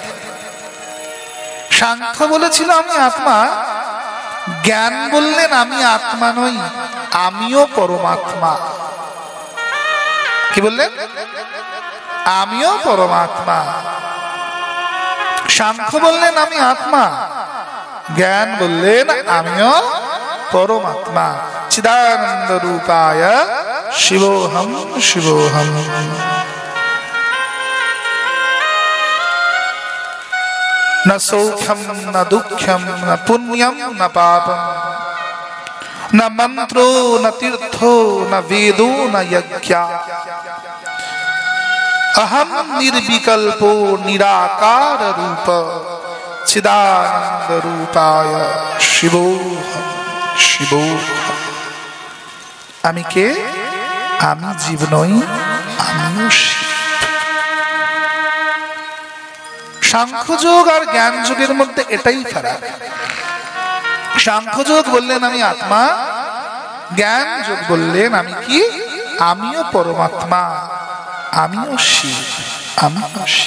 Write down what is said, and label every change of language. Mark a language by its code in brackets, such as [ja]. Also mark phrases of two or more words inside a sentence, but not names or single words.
[bn] সাংখ্য বলেছিল আমি আত্মা, জ্ঞান বললেন আমি আত্মা নই, আমিও পরমাত্মা। কি বললেন? আমিও পরমাত্মা। সাংখ্য বললেন আমি আত্মা, জ্ঞান বললেন আমিও পরমাত্মা। [sa] চিদানন্দ রূপায় শিবোহম শিবোহম। न सौख्यम न दुख्यम न पुण्यम न पापम न मंत्रो न तीर्थो न वेदो न यज्ञ अहम निर्विकल्पो निराकार रूप चिदानंद रूपाय शिवोहम शिवोहम। [bn] আমি কে? আমি জীব নই, আমি শিব। সাংখ্যযোগ আর জ্ঞান যোগের মধ্যে এটাই ফারাক। সাংখ্যযোগ বললেন আমি আত্মা, জ্ঞান যোগ বললেন আমি কি? আমিও পরমাত্মা, আমিও শিব। আমি আসি।